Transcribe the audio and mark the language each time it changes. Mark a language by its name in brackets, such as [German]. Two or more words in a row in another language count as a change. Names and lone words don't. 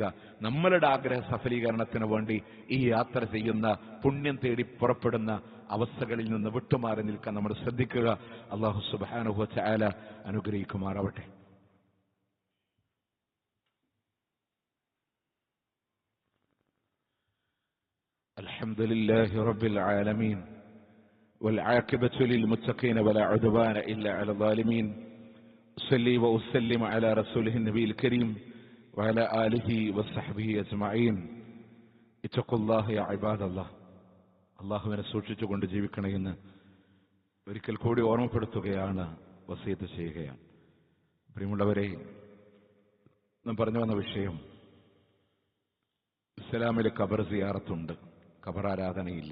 [Malayalam] നമ്മളുടെ ആഗ്രഹ സഫലീകരണത്തിന് വേണ്ടി ഈ യാത്ര ചെയ്യുന്ന, പുണ്യം തേടി പുറപ്പെടുന്ന അവസ്ഥകളിൽ നിന്ന് വിട്ടുമാറി നിൽക്കാൻ നമ്മൾ ശ്രദ്ധിക്കുക. [Arabic] الله سبحانه وتعالى [Malayalam] അനുഗ്രഹിക്കുമാറാവട്ടെ. [Arabic] الحمد لله رب العالمين والعاقبة للمتقين ولا عدوان إلا على الظالمين. أصلي وأسلم على رسوله النبي الكريم وعلى آله وصحبه أجمعين. اتقوا الله يا عباد الله. [Malayalam] അള്ളാഹുവിനെ സൂക്ഷിച്ചുകൊണ്ട് ജീവിക്കണമെന്ന് ഒരിക്കൽ കൂടി ഓർമ്മപ്പെടുത്തുകയാണ്, വസിയത്ത് ചെയ്യുകയാണ്. പ്രിയമുള്ളവരെ, നാം പറഞ്ഞു വന്ന വിഷയം, ഇസ്ലാമിൽ ഖബർ സിയാറത്തുണ്ട്, ഖബറാരാധനയില്ല.